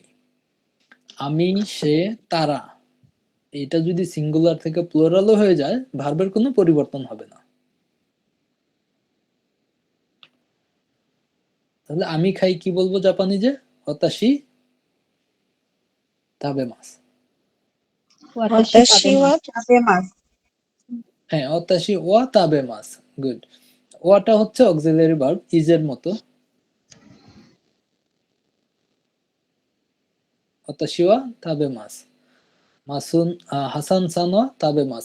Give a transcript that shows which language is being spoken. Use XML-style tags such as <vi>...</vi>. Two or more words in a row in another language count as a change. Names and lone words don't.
<bn>আমি, সে, তারা, এটা যদি সিঙ্গুলার থেকে প্লুরালও হয়ে যায়, ভার্বের কোনো পরিবর্তন হবে না। তাহলে আমি খাই কি বলবো জাপানি যে?</bn> <ja>私食べます. 私は食べます হ্যাঁ, 私は食べます. গুড।</ja> <bn>ওয়াটা হচ্ছে</bn> <en>auxiliary verb,</en> <bn>ইজ এর মতো।</bn> <ja>私は食べます、マスン ハサンさんは食べます.</ja>